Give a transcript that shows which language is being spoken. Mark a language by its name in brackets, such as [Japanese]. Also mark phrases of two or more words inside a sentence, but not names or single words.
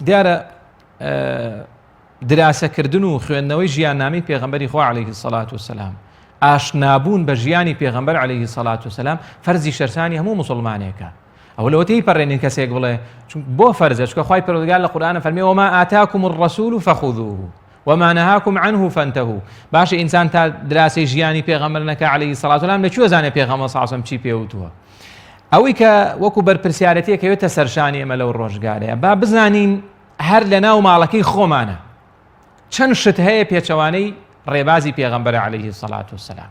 [Central Kurdish] دیارە دراسەکردن و خوێندنەوەی ژیاننامەی پێغەمبەری خوا [Arabic] عەلەیهی السەڵات وەسەلام، [Central Kurdish] ئاشنابوون بە ژیانی پێغەمبەر [Arabic] عەلەیهی السەڵات وەسەلام [Central Kurdish] فەرزی شەرسانی هەموو مسلمانێکە. ئەوە لەوەتەی پەڕێنین کەسێک بڵێ بۆ فەرزە، چونکە خوای پەروەردگار لە قورئانە فەرمێ [Arabic] وما ئاتاکم الرەسوول فەخوذوه وما نەهاکم عنه فانتهوا. [Central Kurdish] باشە ئینسان تا دراسی ژیانی پێغەمبەر نەکا [Arabic] عەلەیهی السەڵات وەسەلام [Central Kurdish] لەکوێ زانێ پێغەمبەر [Arabic] صلی الله علیه وسلم [Central Kurdish] چی پێوتووە؟ ئەوەی کە وەکو بەرپرسیارەتیە کەوێتە سەرشانی ئێمە لەو ڕۆژگارەیە، با بزانین هەر لە ناو ماڵەکەی خۆمانە چەند شت هەیە پێچەوانەی ڕێبازی پێغەمبەر [Arabic] عەلەیهی السەڵات وەسەلام.